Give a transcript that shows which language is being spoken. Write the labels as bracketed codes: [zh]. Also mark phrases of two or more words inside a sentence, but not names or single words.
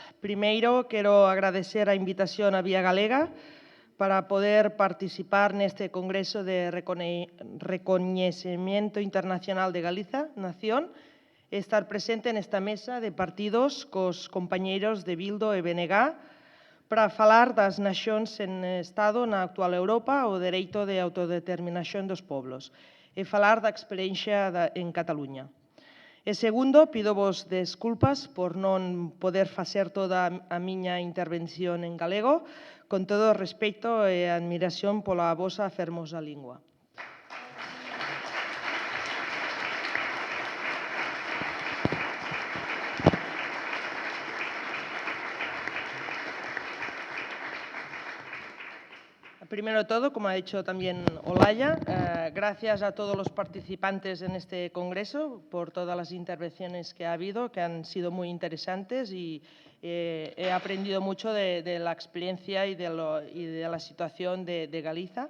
[gl] Primeiro, quero agradecer a invitación a Vía Galega para poder participar neste Congreso de Recoñecemento Internacional de Galiza, Nación, e estar presente nesta mesa de partidos cos compañeiros de Bildo e BNG para falar das nacións en Estado na actual Europa, o dereito de autodeterminación dos povos, e falar da experiencia en Cataluña. E segundo, pídovos desculpas por non poder facer toda a miña intervención en galego, con todo o respeito e admiración pola vosa fermosa lingua. [es] Primero de todo, como ha dicho también Olaya, gracias a todos los participantes en este congreso por todas las intervenciones que ha habido, que han sido muy interesantes y he aprendido mucho de la experiencia y de la situación de Galicia.